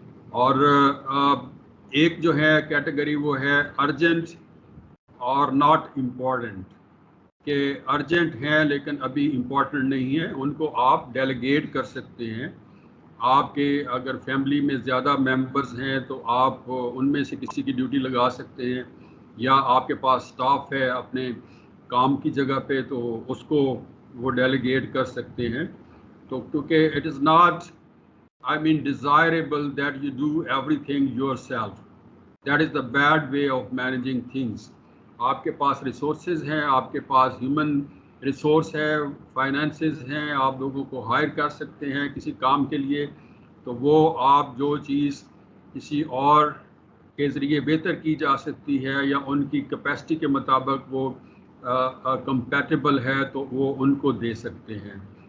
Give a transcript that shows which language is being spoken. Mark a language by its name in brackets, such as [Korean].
[Urdu] اور ایک جو ہے کیٹیگری وہ ہے ارجنٹ اور ناٹ امپورٹنٹ, کہ ارجنٹ ہیں لیکن ابھی امپورٹنٹ نہیں ہے, ان کو آپ ڈیلیگیٹ کر سکتے ہیں آپ کے اگر فیملی میں زیادہ ممبرز ہیں تو آپ ان میں سے کسی کی ڈیوٹی لگا سکتے ہیں، یا آپ کے پاس سٹاف ہے اپنے کام کی جگہ پہ تو اس کو وہ ڈیلیگیٹ کر سکتے ہیں. تو کیونکہ [English] It is not desirable that you do everything yourself. That is the bad way of managing things. [Urdu] آپ کے پاس ریسورسز ہیں، آپ کے پاس ہیومن ریسورس ہے، فائنینسز ہیں، آپ لوگوں کو ہائر کر سکتے ہیں کسی کام کے لیے، تو وہ آپ جو چیز کسی اور کے ذریعے بہتر کی جا سکتی ہے یا ان کی کیپیسٹی کے مطابق وہ کمپیٹیبل ہے تو وہ ان کو دے سکتے ہیں.